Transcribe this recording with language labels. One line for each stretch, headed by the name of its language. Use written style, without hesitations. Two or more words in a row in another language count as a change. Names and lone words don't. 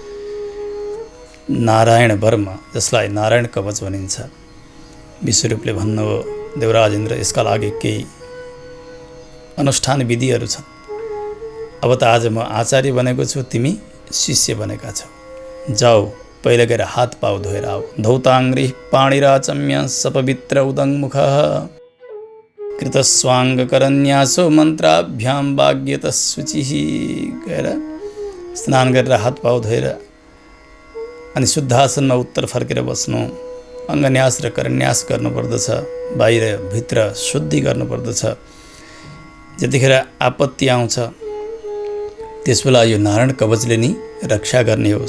Nepali: नारायण वर्म, जसलाई नारायण कवच भनिन्छ। विश्वरूपले भन्नुभयो, देवराज इन्द्र यसका लागि केही अनुष्ठान विधिहरू छन्। अब त आज म आचार्य बनेको छु, तिमी शिष्य बनेका छौ। जाऊ, पहिले गएर हात पाउ धोएर आऊ।
Sanskrit: धौताङ्ग्रिः पाणिराचम्य सपवित्र उदङ्मुखः कृतस्वाङ्गकरन्यासो मन्त्राभ्यां वाग्यतः शुचिः।
Nepali: गएर स्नान गरेर हात पाउ धोएर अनि शुद्धासनमा उत्तर फर्केर बस्नु, अङ्गन्यास र करन्यास गर्नुपर्दछ, बाहिर भित्र शुद्धि गर्नुपर्दछ। जतिखेर आपत्ति आउँछ त्यसबेला यो नारायण कवचले नि रक्षा गर्ने हो।